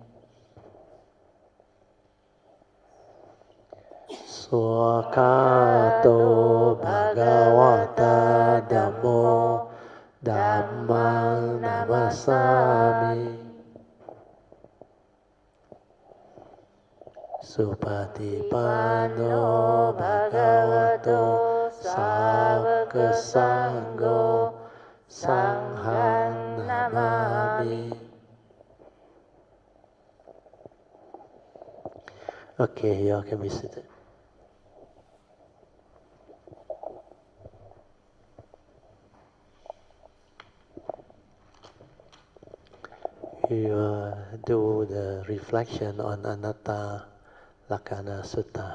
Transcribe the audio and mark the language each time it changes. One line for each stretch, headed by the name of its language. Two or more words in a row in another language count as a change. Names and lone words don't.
Pali: Swakato Bhagavata Dhammo Dhammang Namasami Supatipanno Bhagavato Sāvaka Sangho Sanghang Namami.
English: Okay, you all can be seated. You do the reflection on ANATTALAKKHADA Sutta.